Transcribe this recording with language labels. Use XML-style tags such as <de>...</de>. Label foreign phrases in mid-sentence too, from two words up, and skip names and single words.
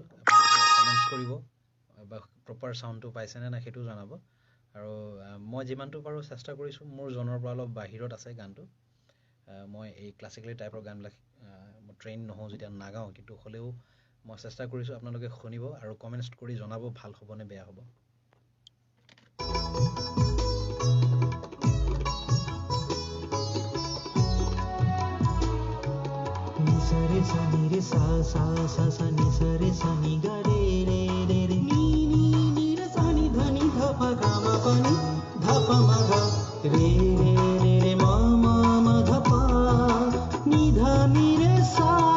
<as>আপোনালোকে কমেন্টছ কৰিব বা</as> <en>proper soundটো</en> <as>পাইছে নে না হেতু জনাব আৰু মই যিমানটো পাৰো চেষ্টা কৰিছো মোৰ জনৰ পৰা অলপ বাহিৰত আছে গানটো মই এই</as> <en>classical typeৰ</en> <as>গানবিলাক মই ট্ৰেইন নহও যেতিয়া নাগাও কিন্তু হলেও মই চেষ্টা কৰিছো আপোনালোকে শুনিব আৰু কমেন্টছ কৰি জনাব ভাল হ'ব নে বেয়া হ'ব Sare sani re sa sa sa sa ni sare sani ga re re re re ni ni ni re sani dhani dha pa ga ma pa ni dha pa ma ga re re re re ma ma ma dha pa ni dha ni re sa</as>